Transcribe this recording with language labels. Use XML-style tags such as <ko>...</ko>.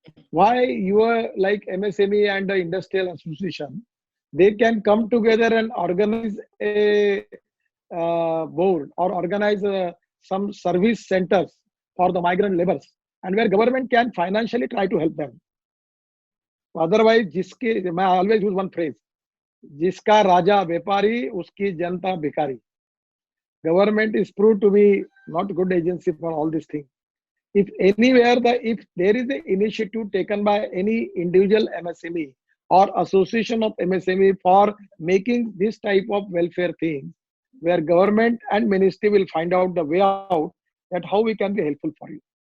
<en>Why you are like MSME and the industrial association, they can come together and organize a board or organize some service centers for the migrant laborers, and where government can financially try to help them. Otherwise, I always use one phrase,</en> <hi>जिसका राजा व्यापारी उसकी जनता भिखारी.</hi> <en>Government is proved to be not good agency for all these things. If anywhere if there is an initiative taken by any individual MSME or association of MSME for making this type of welfare thing, where government and ministry will find out the way out, that how we can be helpful for you.</en>